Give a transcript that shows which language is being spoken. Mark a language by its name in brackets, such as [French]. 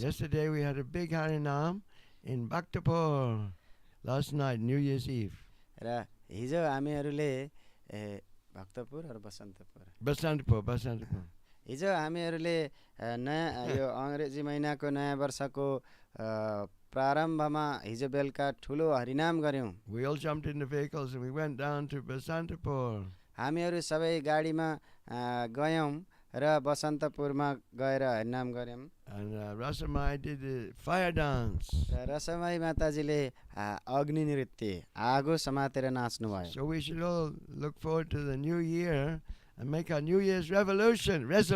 [English] Yesterday we had a big Harinam in Bhaktapur. Last night, New Year's Eve. [Nepali] र हिजो हामीहरूले भक्तपुर र बसन्तपुर हिजो हामीहरूले नयाँ यो अङ्ग्रेजी महिनाको नयाँ वर्षको प्रारम्भमा हिजो बेलुका ठुलो हरिनाम गर्यौं। [English] We all jumped in the vehicles and we went down to Basantapur. [Nepali] हामीहरू सबै गाडीमा गयौं र बसन्तपुरमा गएर हरिनाम गर्यौं। [English] And Rasamai did the fire dance. [Nepali] रसमाई माताजीले अग्नि नृत्य आगो समातेर नाच्नु भयो। [English] So we should all look forward to the new year and make our New Year's resolution.